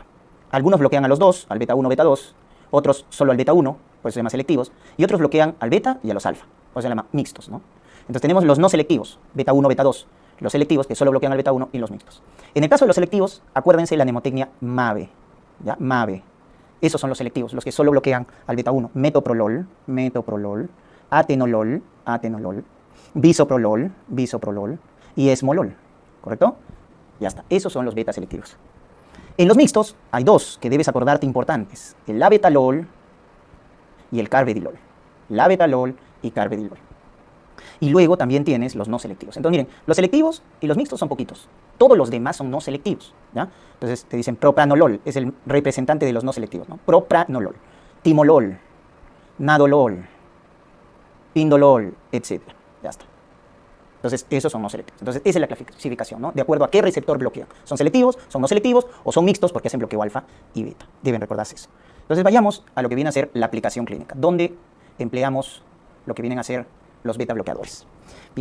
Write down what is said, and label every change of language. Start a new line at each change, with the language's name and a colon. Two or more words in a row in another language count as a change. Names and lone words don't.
Spanish: Algunos bloquean a los dos, al beta-1, beta-2, otros solo al beta-1, por eso se llaman selectivos, y otros bloquean al beta y a los alfa, por eso se llaman mixtos, ¿no? Entonces tenemos los no selectivos, beta-1, beta-2, los selectivos que solo bloquean al beta-1 y los mixtos. En el caso de los selectivos, acuérdense la mnemotecnia MABE, ¿ya? MABE. Esos son los selectivos, los que solo bloquean al beta-1. Metoprolol, metoprolol, atenolol, atenolol, bisoprolol, bisoprolol y esmolol, ¿correcto? Ya está, esos son los beta selectivos. En los mixtos hay dos que debes acordarte importantes, el labetalol y el carvedilol. Labetalol y carvedilol. Y luego también tienes los no selectivos. Entonces miren, los selectivos y los mixtos son poquitos. Todos los demás son no selectivos, ¿ya? Entonces te dicen propranolol, es el representante de los no selectivos, ¿no? Propranolol, timolol, nadolol, pindolol, etc. Ya está. Entonces esos son no selectivos. Entonces esa es la clasificación, ¿no? De acuerdo a qué receptor bloquean. ¿Son selectivos, son no selectivos o son mixtos porque hacen bloqueo alfa y beta? Deben recordarse eso. Entonces vayamos a lo que viene a ser la aplicación clínica, donde empleamos lo que vienen a ser los beta bloqueadores.